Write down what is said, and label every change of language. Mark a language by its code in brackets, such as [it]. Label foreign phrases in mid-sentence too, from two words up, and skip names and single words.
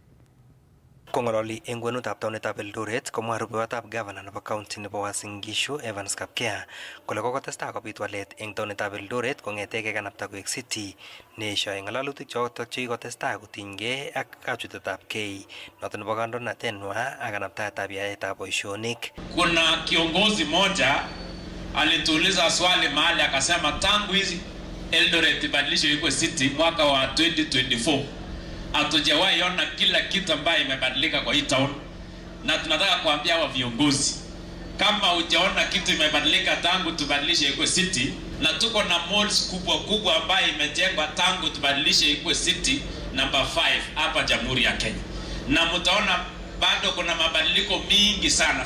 [kln] Kong'ololi eng kwenutab taunetab Eldoret komwa rubeiwotab gavana nebo county nebo Uasin Gishu Evans Kapkea kole kokotestai kobit walet eng taunetab Eldoret kong'etege kanapta koek city neeshoi ng'alalutik chotok chekikotestai kotinygei ak kachutetab kei noto nebo kandoinatenwa ak kanaptaetab yaetab boisionik. [sw] Kuna kiongozi moja alituuliza swali mahali akasema tangu hizi Eldoret ibadilishwe ikuwe city mwaka wa 2024 hatujawahi ona kila kitu ambayo imebadilika kwa hii town, na tunataka kuambia hawa viongozi, kama hujaona kitu imebadilika tangu tubadilishe ikuwe city, na tuko na malls kubwa kubwa ambayo imejengwa tangu tubadilishe ikuwe city number 5 hapa Jamhuri ya Kenya, na mtaona bado kuna mabadiliko mingi sana.